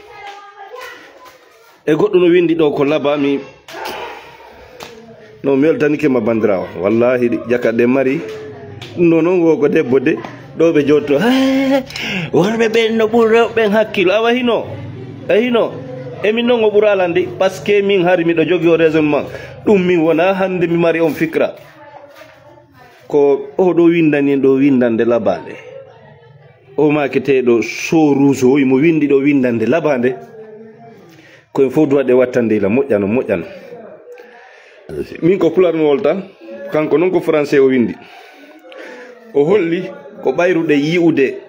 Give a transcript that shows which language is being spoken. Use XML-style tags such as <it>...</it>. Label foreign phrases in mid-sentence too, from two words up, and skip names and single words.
<ff>e goɗɗo no windi ɗo ko labami no mi weltanike ma bandirawo wallahi jakaɗe mari ɗum ɗo noon wo ko debbo de ɗo ɓe jotto worɓe ɓen no ɓuri rewɓen hakkilo awa hino e hino emin noon o ɓuura alande</ff> <fr>par ce que</fr> <ff>min hari miɗo jogui o raisonnement ɗum min wona hande mi mari on fikra ko oɗo windani ɗo windande labade o maketeɗo Sorouge o imo windi ɗo windande labade koye fof duwaɗe wattande ila moƴƴano moƴƴano min ko pularnowol tan kanko noon ko français o windi o holli ko ɓayruɗe yi'ude</ff>